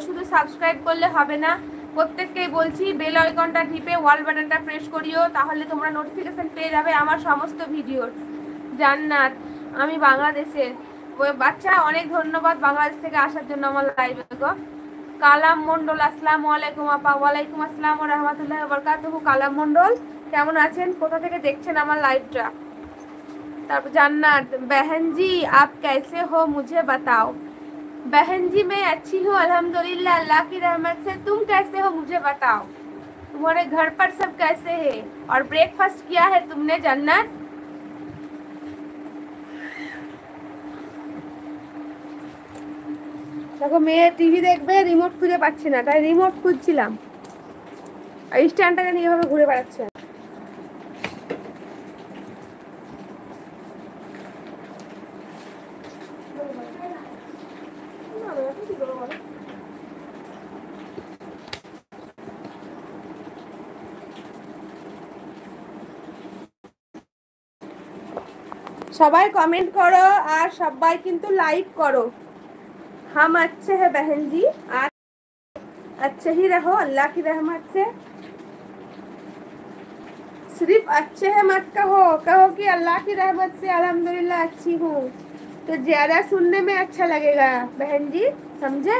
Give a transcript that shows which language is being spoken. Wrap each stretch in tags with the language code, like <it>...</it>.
<bn>শুধু সাবস্ক্রাইব করলে হবে না, প্রত্যেককেই বলছি বেল আইকনটা টিপে অল বাটনটা প্রেস করিও, তাহলে তোমরা নোটিফিকেশন পেয়ে যাবে আমার সমস্ত ভিডিওর। জান্নাত, আমি বাংলাদেশের। ওই বাচ্চা, অনেক ধন্যবাদ বাংলাদেশ থেকে আসার জন্য আমার লাইভে গো। কালাম মন্ডল, আসসালামু আলাইকুম আপা। ওয়ালাইকুম আসসালাম ওয়া রাহমাতুল্লাহি ওয়া বারাকাতুহু। কালাম মন্ডল কেমন আছেন? কোথা থেকে দেখছেন আমার লাইভটা? তারপর</bn> <hi>জান্নাত, बहन जी आप कैसे हो मुझे बताओ। बहन जी मैं अच्छी हूँ अल्हम्दुलिल्लाह अल्लाह की रहमत से। तुम कैसे हो मुझे बताओ। तुम्हारे घर पर सब कैसे है? और ब्रेकफास्ट किया है तुमने जन्नत?</hi> <bn>দেখো মেয়ে টিভি দেখবে, রিমোট খুঁজে পাচ্ছি না, তাই রিমোট খুঁজছিলাম। আর স্ট্যান্ডটাকে নিয়ে এভাবে ঘুরে বেড়াচ্ছে। সবাই কমেন্ট করো আর সবাই কিন্তু লাইক করো।</bn> <hi>हम अच्छे हैं बहन जी, आज अच्छे ही रहो अल्लाह की रहमत से। सिर्फ अच्छे हैं मत कहो, कहो कि अल्लाह की रहमत से अल्हम्दुलिल्लाह अच्छी हूँ, तो ज्यादा सुनने में अच्छा लगेगा बहन जी, समझे।</hi>